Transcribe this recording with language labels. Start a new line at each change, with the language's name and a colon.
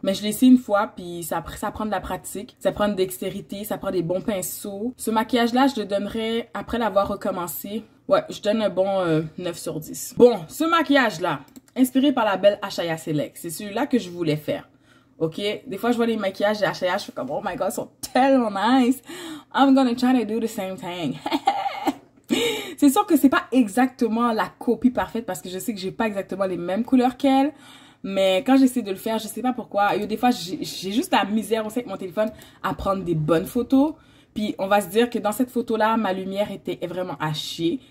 French: Mais je l'ai essayé une fois, puis ça prend de la pratique. Ça prend de dextérité, ça prend des bons pinceaux. Ce maquillage-là, je le donnerais après l'avoir recommencé. Ouais, je donne un bon 9 sur 10. Bon, ce maquillage-là, inspiré par la belle Ashaya Select, c'est celui-là que je voulais faire. Ok, des fois je vois les maquillages de H&M, je fais comme
English: oh my god,
French: ils sont tellement nice.
English: I'm gonna try to do the same thing.
French: C'est sûr que c'est pas exactement la copie parfaite parce que je sais que j'ai pas exactement les mêmes couleurs qu'elle. Mais quand j'essaie de le faire, je sais pas pourquoi. Des fois, j'ai juste la misère aussi avec mon téléphone à prendre des bonnes photos. Puis on va se dire que dans cette photo-là, ma lumière était vraiment hachée.